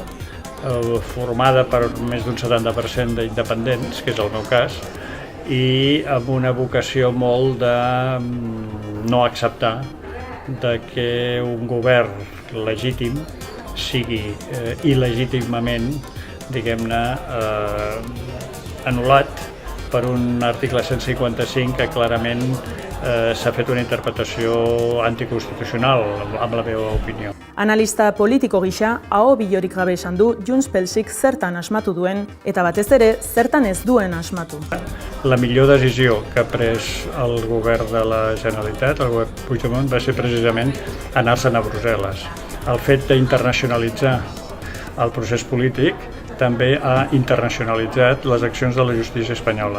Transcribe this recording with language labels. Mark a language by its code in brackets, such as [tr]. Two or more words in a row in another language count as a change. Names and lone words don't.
[ca] formada per més d'un 70% d'independents, que és el meu cas, i amb una vocació molt de no acceptar que un govern legítim sigui il·legítimament, diguem-ne, anul·lat per un article 155 que clarament s'ha fet una interpretació anticonstitucional, amb la meva opinió. [eu] Analista politiko gisa, aho bilorik gabe esan du Junts Pelsik zertan asmatu duen eta batez ere zertan ez duen asmatu. [ca] La millor decisió que ha pres el govern de la Generalitat, el govern Puigdemont, va ser precisament anar-se'n a Brussel·les. El fet d'internacionalitzar el procés polític també ha internacionalitzat les accions de la justícia espanyola.